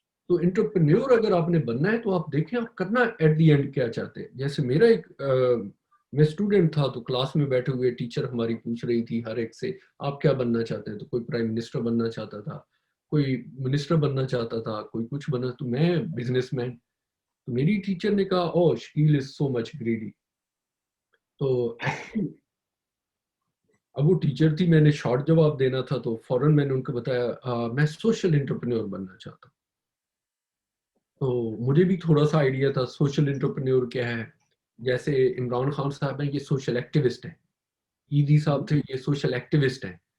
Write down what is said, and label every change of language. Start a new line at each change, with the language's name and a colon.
Urdu: تو انٹرپرینیور اگر آپ نے بننا ہے تو آپ دیکھیں آپ کرنا ایٹ دی اینڈ کیا چاہتے ہیں. جیسے میرا ایک میں اسٹوڈنٹ تھا تو کلاس میں بیٹھے ہوئے ٹیچر ہماری پوچھ رہی تھی ہر ایک سے آپ کیا بننا چاہتے ہیں. تو کوئی پرائم منسٹر بننا چاہتا تھا، کوئی منسٹر بننا چاہتا تھا، کوئی کچھ بننا. تو میں بزنس مین. تو میری ٹیچر نے کہا
English: او Shakeel is so much greedy.
Urdu: تو ایکچولی اب وہ ٹیچر تھی، میں نے شارٹ جواب دینا تھا تو فوراً میں نے ان کو بتایا میں سوشل انٹرپرینور بننا چاہتا ہوں. تو مجھے بھی تھوڑا سا آئیڈیا تھا سوشل انٹرپرینور کیا ہے. جیسے عمران خان صاحب ہیں یہ سوشل ایکٹیوسٹ ہیں، ایدی صاحب تھے یہ سوشل ایکٹیوسٹ ہیں.